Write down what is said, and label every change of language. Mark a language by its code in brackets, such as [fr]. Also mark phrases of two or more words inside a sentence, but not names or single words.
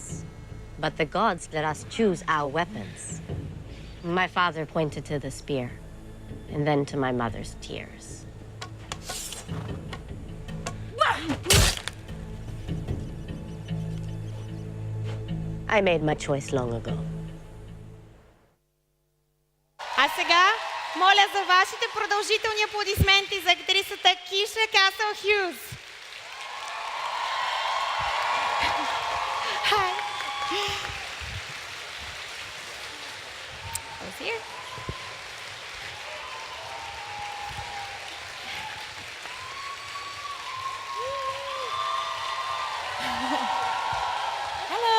[en] But the gods let us choose our weapons." My father pointed to the spear, and then to my mother's tears. I made my choice long ago. [bg] А сега, моля за вашите продължителни аплодисменти за актрисата Keisha Хюз. [en] Hi. Who's here? Hello.